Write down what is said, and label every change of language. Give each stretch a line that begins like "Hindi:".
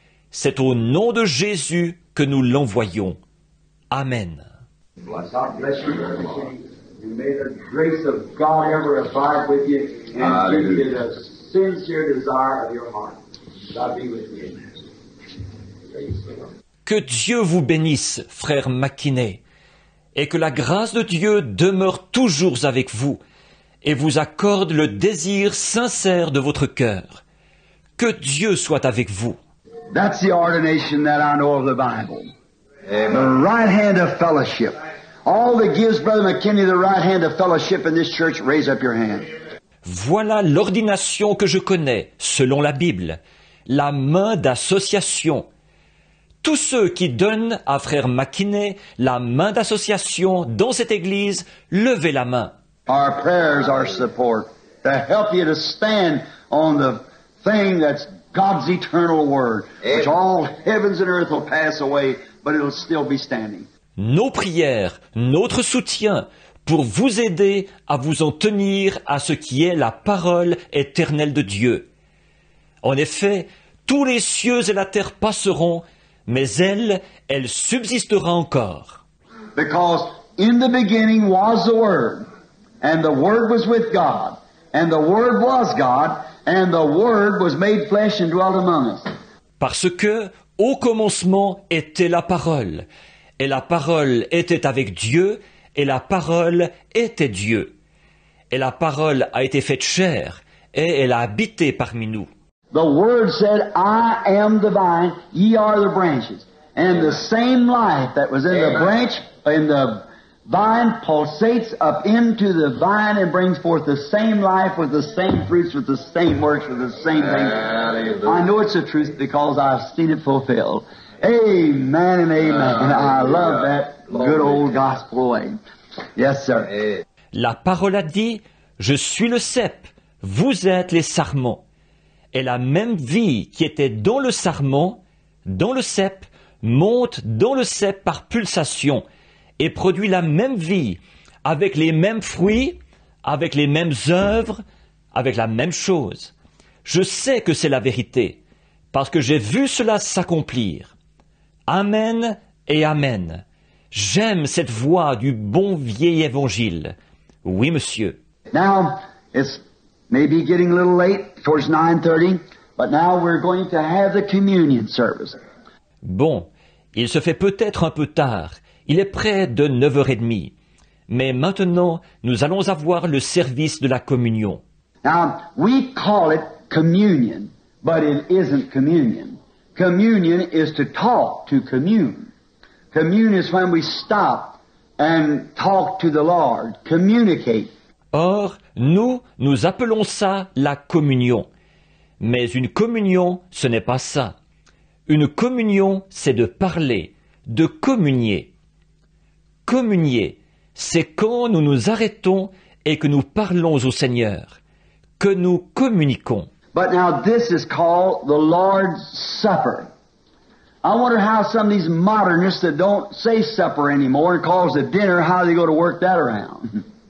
French: C'est au nom de Jésus que nous l'envoyons. Amen.
English: God bless you. And may the grace of God ever abide with you and give you the sincere desire of your heart. God be with you. Praise the Lord.
French: Que Dieu vous bénisse, frère Mackinney, et que la grâce de Dieu demeure toujours avec vous et vous accorde le désir sincère de votre cœur. Que Dieu soit avec vous.
English: That's the ordination that I know of the Bible. The right hand of fellowship. All that gives Brother McKinney the right hand of fellowship in this church, raise up your hand.
French: Voilà l'ordination que je connais, selon la Bible, la main d'association. Tous ceux qui donnent à frère Mackinney la main d'association dans cette église, levez la main.
English: Our prayers are support to help you to stand on the thing that's God's eternal word, which all heavens and earth will pass away, but it'll still be standing.
French: Nos prières, notre soutien, pour vous aider à vous en tenir à ce qui est la parole éternelle de Dieu. En effet, tous les cieux et la terre passeront, mais elle subsistera encore.
English: Because in the beginning was the Word, and the Word was with God, and the Word was God, and the Word was made flesh and dwelt among us.
French: Parce que, au commencement était la parole, et la parole était avec Dieu, et la parole était Dieu. Et la parole a été faite chair, et elle a habité parmi nous.
English: The Word said, I am the vine, ye are the branches. And the same life that was in the branch, in the vine, pulsates up into the vine and brings forth the same life with the same fruits, with the same works, with the same things. I know it's the truth because I've seen it fulfilled. Amen and amen. And I love that good old gospel way. Yes, sir.
French: La parole a dit, je suis le cep, vous êtes les sarments. Et la même vie qui était dans le sarment, dans le cep, monte dans le cep par pulsation et produit la même vie, avec les mêmes fruits, avec les mêmes œuvres, avec la même chose. Je sais que c'est la vérité, parce que j'ai vu cela s'accomplir. Amen et amen. J'aime cette voix du bon vieil évangile. Oui, monsieur.
English: Now, it's maybe getting a little late, towards 9:30, but now we're going to have the communion service.
French: Bon, il se fait peut-être un peu tard. Il est près de 9h30. Mais maintenant, nous allons avoir le service de la communion.
English: Now, we call it communion, but it isn't communion. Communion is to talk, to commune. Commune is when we stop and talk to the Lord, communicate.
French: Or, nous appelons ça la communion. Mais une communion, ce n'est pas ça. Une communion, c'est de parler, de communier. Communier, c'est quand nous nous arrêtons et que nous parlons au Seigneur, que nous communiquons.
English: But now this is called the Lord's Supper. I wonder how some of these modernists that don't say supper anymore and calls it dinner, how they go to work that around.